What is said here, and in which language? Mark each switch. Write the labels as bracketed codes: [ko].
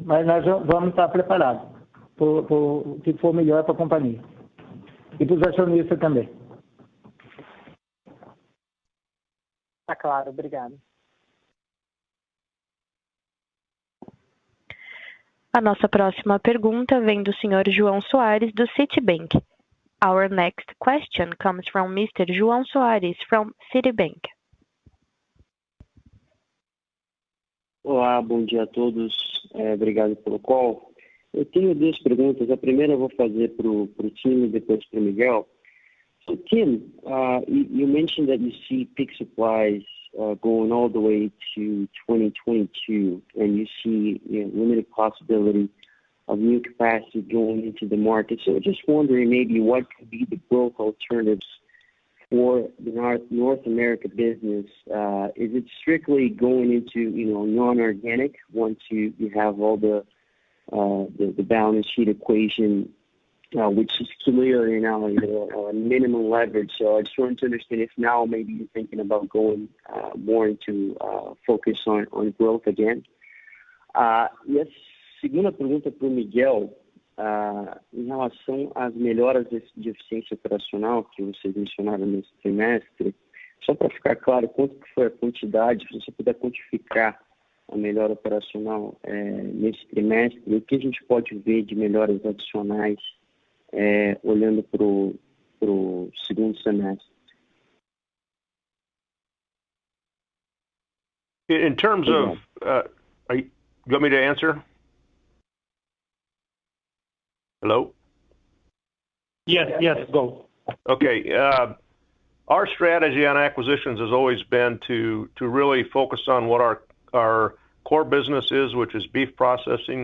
[pt] Mas nós vamos estar preparados para o que for melhor para a companhia. E para os acionistas também. Tá claro, obrigado. A nossa próxima pergunta vem do Sr. João Soares, do Citibank. [en] Our next question comes from Mr. João Soares, from Citibank. [pt] Olá, bom dia a todos. Obrigado pelo call. Eu tenho duas perguntas. A primeira eu vou fazer para o Tim e depois para o Miguel. [en] So, Tim, you mentioned that you see PIC supplies going all the way to 2022, and you see limited possibility of new capacity going into the market. So just wondering maybe what could be the growth alternatives for the North America business. Is it strictly going into non-organic once you have all the balance sheet equation, which is clear minimum leverage? So I just wanted to understand if now maybe you're thinking about going more into focus on growth again. [pt] E a segunda pergunta para o Miguel, em relação às melhoras de eficiência operacional que vocês mencionaram nesse trimestre, só para ficar claro, quanto que foi a quantidade, se você puder quantificar a melhora operacional nesse trimestre, e o que a gente pode ver de melhoras adicionais olhando para o segundo semestre. [en] In terms of, you want me to answer? Hello? Yes, go. Okay. Our strategy on acquisitions has always been to really focus on what our core business is, which is beef processing.